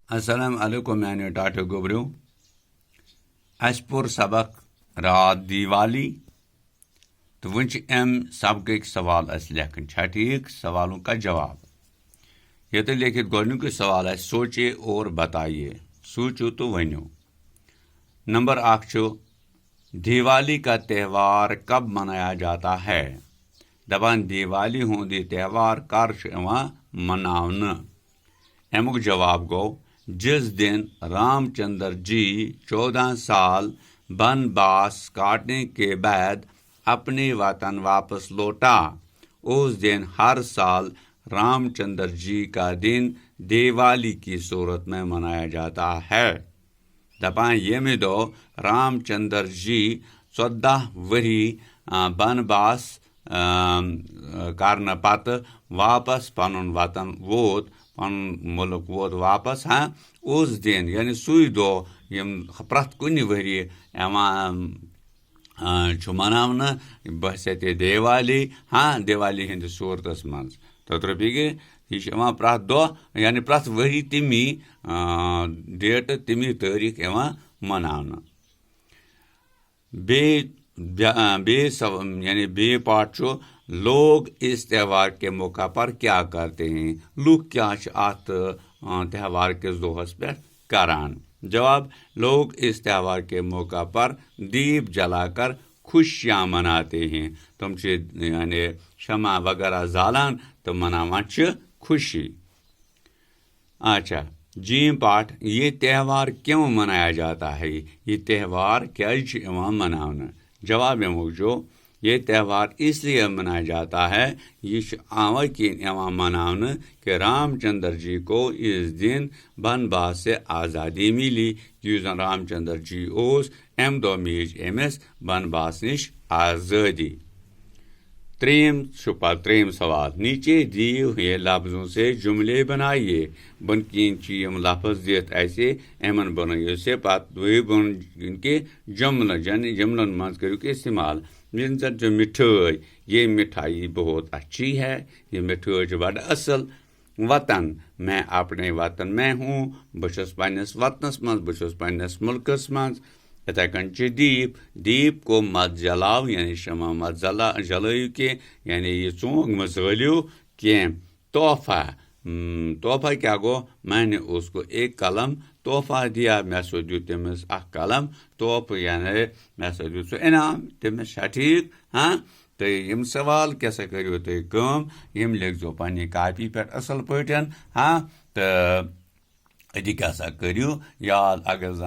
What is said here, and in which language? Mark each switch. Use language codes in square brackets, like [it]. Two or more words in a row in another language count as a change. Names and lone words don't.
[ar] السلام علیکم [ks] میانیو ٹاٹو گوبریو اس پور سبق رات دیوالی تو ون ام سبق سوال اس لکھن چھا ٹھیک [ur] سوالوں کا جواب [ks] یہ تو لکھت گۄڈنیُک [ur] سوال ہے سوچے اور بتائیے [ks] سوچو تو ونیو نمبر 1 چھُ [ur] دیوالی کا تہوار کب منایا جاتا ہے [ks] دپان دیوالی ہُنٛد یہ تہوار کر چھُ یِوان مناونہٕ امیُک جواب [ur] گوٚو جس دن رام چندر جی 14 سال بنواس کاٹنے کے بعد اپنے وطن واپس لوٹا اس دن ہر سال رام چندر جی کا دن دیوالی کی صورت میں منایا جاتا ہے [ks] دپان ییٚمہِ دۄہ رام چندر جی 14 ؤری بنواس کرنہٕ پتہٕ واپس پنُن وطن ووت پن ملک ووت واپس اس دن یعنی سُے دۄہ یم پرٛٮ۪تھ کُنہِ ؤریہِ یِوان چھُ مناونہٕ بحثیتِ دیوالی دیوالی ہٕنٛدِس صوٗرتس منٛز ترٛپیگے یہِ چھُ یِوان پرٛٮ۪تھ دۄہ یعنی پرٛٮ۪تھ ؤری تمی ڈیٹہٕ تمی تٲریٖخ یِوان مناونہٕ یعنی بیٚیہِ پارٹ چھُ [ur] لوگ اس تہوار کے موقع پر کیا کرتے ہیں [ks] لوگ کیا چھِ اتھ تہوار کِس دۄہس پٮ۪ٹھ کران جواب لوگ [ur] اس تہوار کے موقع پر دیپ جلا کر خوشیاں مناتے ہیں [ks] تم چھِ یعنی شمع وغیرہ زالان تہٕ مناوان چھِ خوشی اچھا جیم پارٹ [ur] یہ تہوار کیوں منایا جاتا ہے یہ تہوار کیٛازِ چھُ یِوان مناونہٕ جواب امیُک جو یہ تہوار اس لیے منایا جاتا ہے [ks] یہ اوے کِنۍ یِوان مناونہٕ [ur] کہ رام چندر جی کو اس دن بنواس سے آزادی ملی [ks] یُس زن رام چندر جی اوس امہِ دۄہ میج أمِس بنواس نِش آزٲدی ترٛیٚیِم سوال [ur] نیچے دیے ہوئے لفظوں سے جملے بنائیے [ks] بن کِنۍ چھِ یِم لفظ دِتھ اَسہِ یِمن بنٲیِو سے پتہٕ بن کے جملن منٛز کٔرِو استعمال زن چھُ مِٹھٲے [ur] یہ مٹھائی بہت اچھی ہے [ks] یہ مٹھٲے چھِ بڑٕ اصل وطن [ur] میں اپنے وطن میں ہوں [ks] بہٕ چھُس پننِس وطنس منٛز بہٕ چھُس پننِس مُلکس منٛز یِتھے کٔنۍ چھُ [ur] دیپ کو مت جلاو [ks] یعنی شمع مت جلٲیِو کینٛہہ یعنی یہِ ژونٛگ مہٕ زٲلِو کینٛہہ تحفہ کیٛاہ گوٚو [ur] میں نے اس کو ایک قلم تحفہ دیا [ks] مےٚ ہسا دیُت تٔمِس اکھ قلم تحفہٕ یعنی مےٚ ہسا دیُت سُہ انعام تٔمِس چھا ٹھیٖک تہٕ یِم سوال کیٛاہ سا کٔرِو تُہۍ کٲم یِم لیکھزیو پننہِ کاپی پٮ۪ٹھ اصل پٲٹھۍ تہٕ أتی کیٛاہ سا کٔرِو یاد اگر زن